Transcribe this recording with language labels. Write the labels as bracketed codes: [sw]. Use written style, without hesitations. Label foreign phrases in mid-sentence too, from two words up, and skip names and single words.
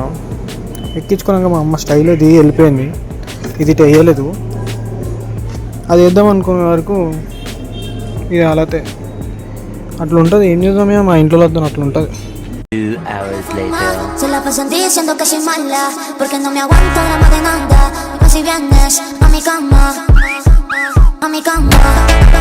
[te] ఎక్కించుకున్నాక మా అమ్మ స్టైల్ అది వెళ్ళిపోయింది. ఇది వేయలేదు. అది వేద్దాం అనుకునే వరకు ఇది అలాతే అట్లా ఉంటుంది. ఏం చేద్దాం, మా ఇంట్లో వద్దాం అట్లా ఉంటుంది. [en] 2 hours later. [es] Se la pasan diciendo que soy mala, porque no me aguanto la más de nada. Y más si vienes a mi cama,